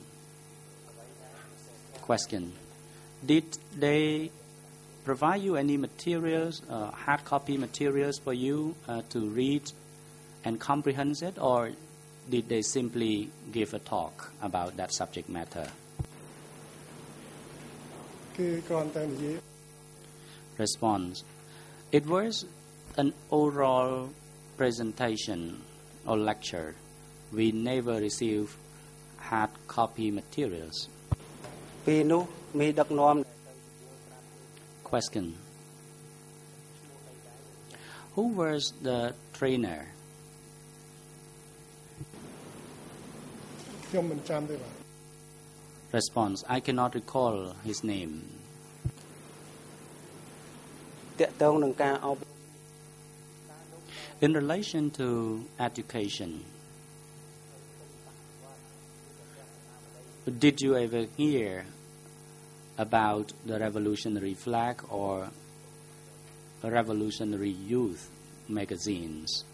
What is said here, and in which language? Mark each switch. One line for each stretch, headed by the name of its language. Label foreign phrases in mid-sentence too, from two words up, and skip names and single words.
English: Question: did they provide you any materials, hard copy materials for you to read and comprehend it, or did they simply give a talk about that subject matter? Response: it was an oral presentation or lecture. We never received hard copy materials.
Khmer: ពេលនោះមេដឹកនាំ
English: Question: who was the trainer? Response: I cannot recall his name.
Khmer: តាក់ទងនឹងការអប់
English: In relation to education, did you ever hear about the revolutionary flag or revolutionary youth magazines?